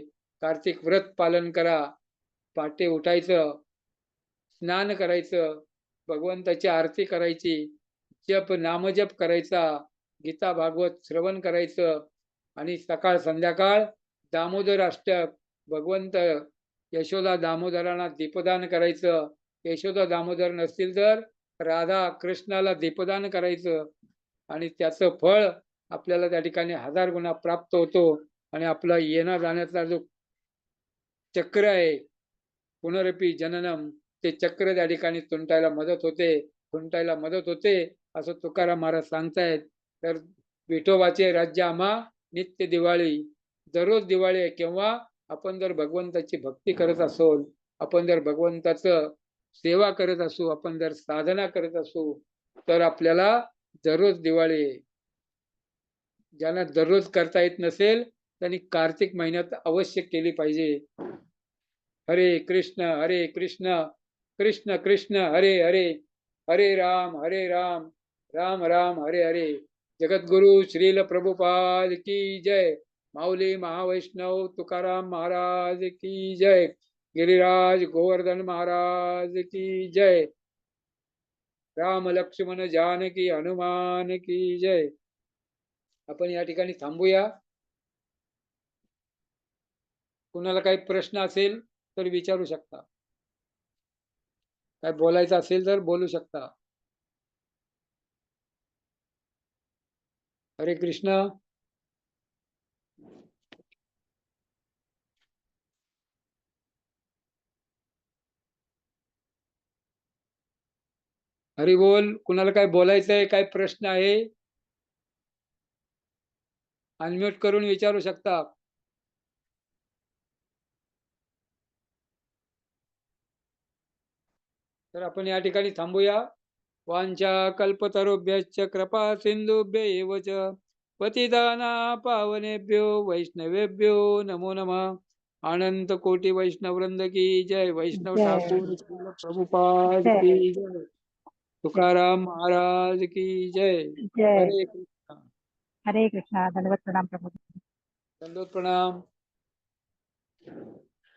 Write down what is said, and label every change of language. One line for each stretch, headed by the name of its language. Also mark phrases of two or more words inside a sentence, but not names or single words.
Marathi: कार्तिक व्रत पालन करा, पहाटे उठायचं, स्नान करायचं, भगवंताची आरती करायची, जप नामजप करायचा, गीता भागवत श्रवण करायचं आणि सकाळ संध्याकाळ दामोदर अष्टक, भगवंत यशोदा दामोदरांना दीपदान करायचं. यशोदा दामोदर नसतील तर राधा कृष्णाला दीपदान करायचं आणि त्याचं फळ आपल्याला त्या ठिकाणी 1000 गुणा प्राप्त होतो. आणि आपला येणं जाण्याचा जो चक्र आहे,
Sanskrit: पुनरपि जननम,
Marathi: ते चक्र त्या ठिकाणी खुंटायला मदत होते असं तुकाराम महाराज सांगतायत. तर विठोबाचे राज्य आम्हा नित्य दिवाळी, दररोज दिवाळी आहे. केव्हा आपण जर भगवंताची भक्ती करत असोल, आपण जर भगवंताचं सेवा करत असू, आपण जर साधना करत असू, तर आपल्याला दररोज दिवाळी आहे. ज्यांना दररोज करता येत नसेल त्यांनी कार्तिक महिन्यात अवश्य केली पाहिजे.
Sanskrit: हरे कृष्ण कृष्ण कृष्ण हरे हरे, हरे राम राम राम हरे हरे.
Hindi: जगद्गुरु श्रील प्रभुपाद की जय. माऊली महावैष्णव तुकाराम महाराज की जय. गिरिराज गोवर्धन महाराज की जय. राम लक्ष्मण जानकी हनुमान की जय.
Marathi: आपण या ठिकाणी थांबूया. कुणाला काही प्रश्न असेल तर विचारू शकता, काय बोलायचं असेल तर बोलू शकता. हरे कृष्ण. हरी बोल. कुणाला काय बोलायचं आहे, काय प्रश्न आहे, अनम्यूट करून विचारू शकता. तर आपण या ठिकाणी थांबूया.
Sanskrit: वांछा कल्पतरुभ्यश्च कृपा सिंधुभ्य एव च पतिदाना पावनेभ्यो वैष्णवेभ्यो नमो नमः।
Hindi: अनंत कोटि वैष्णव वृंद की जय। वैष्णव जय। ठाकुर श्रील प्रभुपाद जय। की जय। तुकाराम महाराज की जय। जय।
Marathi: हरे कृष्णा। हरे कृष्णा। दंडवत प्रणाम प्रभु। दंडोत प्रणाम।